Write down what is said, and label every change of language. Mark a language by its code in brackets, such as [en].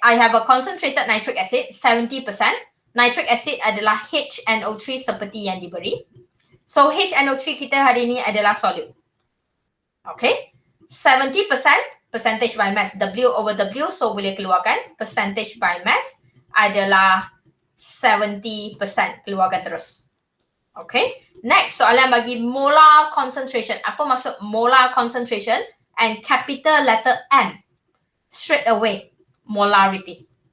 [en] I have a concentrated nitric acid, 70%. [ms] Nitric acid adalah HNO3 seperti yang diberi. So, HNO3 kita hari ini adalah solute. Okay. [en] 70% percentage by mass, W over W. [ms] So, boleh keluarkan. Percentage by mass adalah 70%. Keluarkan terus. Okay. Next, soalan bagi molar concentration. Apa maksud molar concentration [en] and capital letter M? [ms] Straight away. molarity.